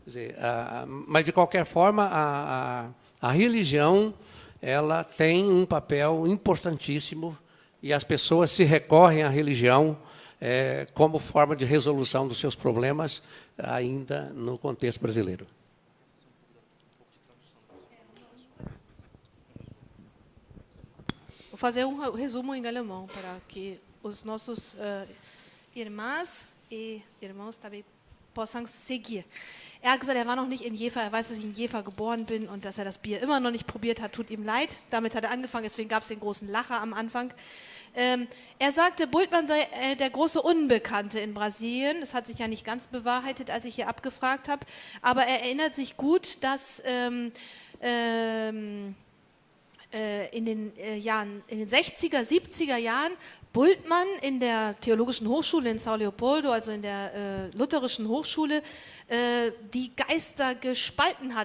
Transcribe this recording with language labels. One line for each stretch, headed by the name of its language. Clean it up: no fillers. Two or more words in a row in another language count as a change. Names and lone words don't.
Portuguese: Quer dizer, mas, de qualquer forma, a religião ela tem um papel importantíssimo e as pessoas se recorrem à religião como forma de resolução dos seus problemas, ainda no contexto brasileiro. Vou fazer resumo em alemão para que os nossos irmãs e irmãos também possam seguir.
German: Er hat gesagt, er war noch nicht in Jever, er weiß, dass ich in Jever geboren bin und dass er das Bier immer noch nicht probiert hat, tut ihm leid. Damit hat er angefangen, deswegen gab es den großen Lacher am Anfang. Er sagte, Bultmann sei der große Unbekannte in Brasilien. Das hat sich ja nicht ganz bewahrheitet, als ich hier abgefragt habe. Aber er erinnert sich gut, dass in den 60er, 70er Jahren Bultmann in der Theologischen Hochschule in São Leopoldo, also in der lutherischen Hochschule, die Geister gespalten hat.